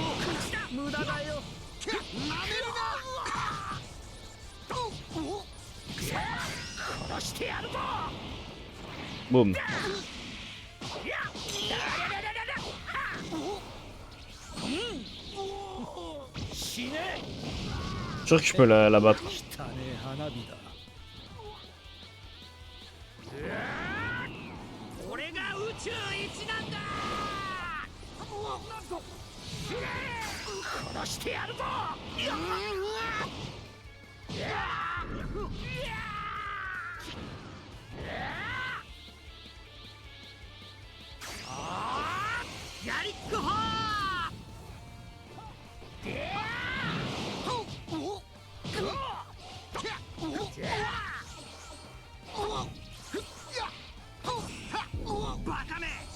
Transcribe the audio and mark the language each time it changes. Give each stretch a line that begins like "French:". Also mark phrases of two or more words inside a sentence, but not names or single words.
Japanese: 無駄だよ。なめるな。殺してやるぞ。
French: Boum.
Japanese: 死ね。
French: Je suis sûr que je peux la battre.
Japanese: 汚ねえ花火だ。俺が宇宙一なんだ。殺してやるぞ。やりっこほー。バカめ。